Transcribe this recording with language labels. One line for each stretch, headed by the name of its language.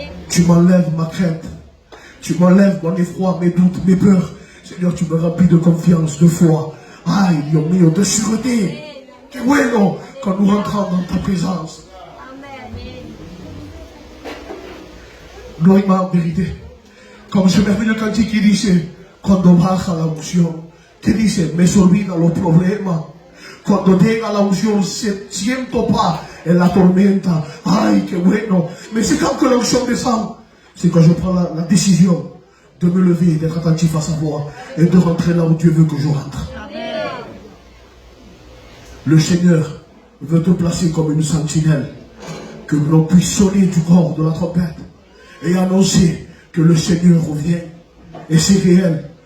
French: Tu m'enlèves ma crainte. Tu m'enlèves mon effroi, mes doutes, mes peurs. Seigneur, tu me remplis de confiance, de foi. Ah, il y a mis de sûreté.
Spanish: Que bueno,
French: quand nous rentrons dans ta présence. Gloire en vérité. Comme ce merveilleux cantique qui dit,
Spanish: cuando baja la unción, que dice, me se olvida los problemas. Cuando llega la unción, se siento paz en la tormenta. Ay, qué bueno.
French: Mais c'est quand que l'onction descend, c'est quand je prends la décision de me lever, d'être attentif à sa voix et de rentrer là où Dieu veut que je rentre. Amen. Le Seigneur veut te placer comme une sentinelle, que l'on puisse sonner du corps de la trompette et annoncer que le Seigneur revient. Et c'est réel.